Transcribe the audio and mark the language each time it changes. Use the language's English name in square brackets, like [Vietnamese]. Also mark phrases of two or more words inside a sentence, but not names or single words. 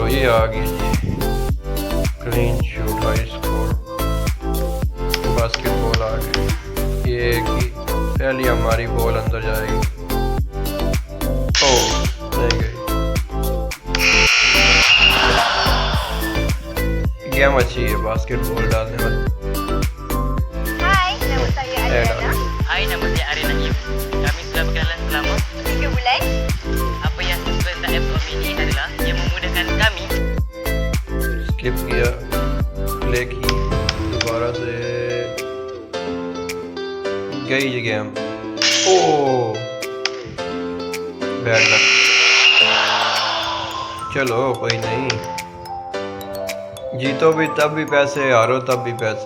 [Hindi] ये आ गई जी, [English] clean shoot high score, [Hindi] बास्केटबॉल आ गई। ये कि पहली हमारी बॉल अंदर जाएगी। ओह नहीं गई। गेम अच्छी है बास्केटबॉल डालने वाली। [Indonesian] Hai, nama saya Arina Im. Kami sudah berkenalan selama 3 bulan. apa yang sesuai tentang laptop ini adalah yang memudahkan kami. [Hindi] स्किप किया, प्ले की, दोबारा से गई ये गेम। [English] oh bad luck. [Hindi] चलो कोई नहीं, जीतो भी तब भी पैसे, हारो तब भी पैसे।